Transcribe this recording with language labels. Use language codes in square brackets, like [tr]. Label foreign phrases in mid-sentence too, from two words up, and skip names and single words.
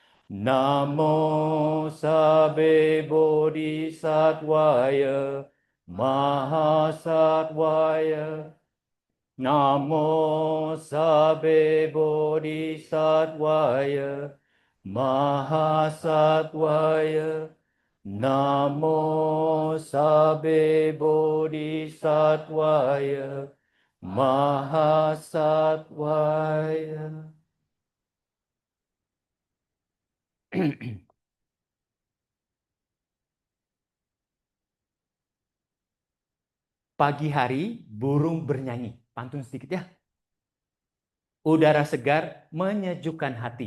[pi] Namo Sabe Bodhisattvaya Mahasattvaya Namo Sabe Bodhisattvaya Mahasattvaya. Namo Sabe Bodhisattvaya Mahasattvaya. [id] Pagi hari burung bernyanyi. Pantun sedikit ya. Udara segar menyejukkan hati.